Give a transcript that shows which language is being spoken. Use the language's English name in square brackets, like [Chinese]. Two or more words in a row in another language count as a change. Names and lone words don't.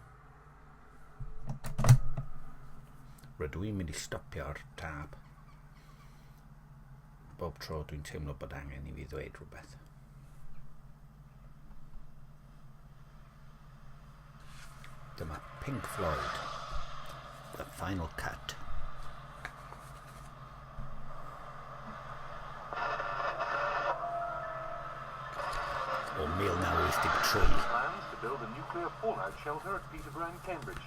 [Welsh] rydw i'n mynd I stopio'r tab bob tro dwi'n teimlo bod angen I fi ddweud rhywbeth dyma Pink Floyd The Final Cut o 1983 [English] plans to build a nuclear fallout shelter at Peterborough in Cambridge.